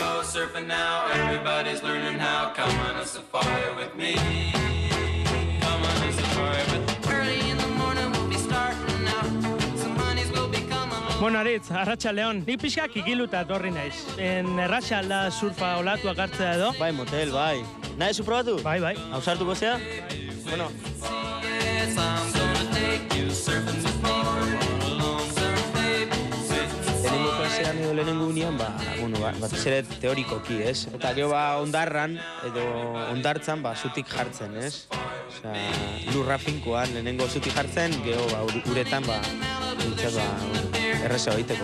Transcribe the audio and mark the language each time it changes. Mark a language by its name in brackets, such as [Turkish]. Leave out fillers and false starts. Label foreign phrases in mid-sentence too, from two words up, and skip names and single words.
[English] surfing now, everybody's learning how. Come on a safari with me. Come on a safari with me. Early in the morning we'll be starting out. Some honeys will be coming. [Basque] Bueno, Aritz, Arratsaldeon. Nik pixka kikiluta etorri naiz. Erraxa alda surfa olatuak hartzea edo? Bai, motel, bai. Nahi zu probatu? Bai. Hausartuko zea? Bueno. [English] Yes, I'm gonna take you surfing with me for one alone surf, baby. [Basque] Lehenengo klasean edo lehenengo unian, batez ere teorikoki, ez? Eta gero ondarran, edo ondartzan, zutik jartzen, ez? Osea, lurra finkoan, lehenengo zutik jartzen, gero uretan, erreza egiteko.